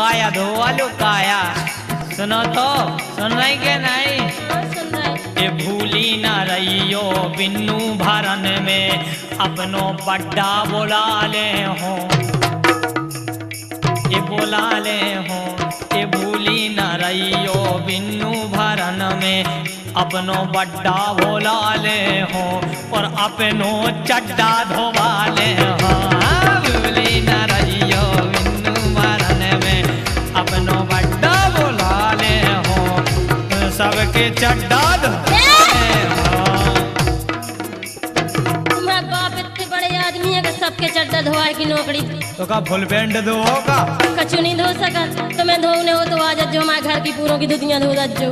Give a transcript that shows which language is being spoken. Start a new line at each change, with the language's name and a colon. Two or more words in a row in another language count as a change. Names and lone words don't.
Bundeli: धोवालो काया। सुनो तो, सुन रही के नहीं? हाँ, सुन रहे। ये भूली न रहियो बिन्नू भरन में अपनो बड्डा बुला ले हो, ये बुला ले हो। ये भूली न रहियो बिन्नू भरन में अपनो बड्डा बुला ले हो और अपनो चड्डा धोवा ले हो। भूली न रहियो बिन्नू भरन में अपनो बड्डा बुला ले हो, सबके चड्डा तुम्हारा बाप इतने बड़े आदमी है कि सबके चड्डा धोवाए की नौकरी। तो का फुल पैंट धो का कछु नहीं धो सकत। तुम्हें धोने हो तो आ जाओ, हमारे घर की पूरों की धुतियां धो जाओ।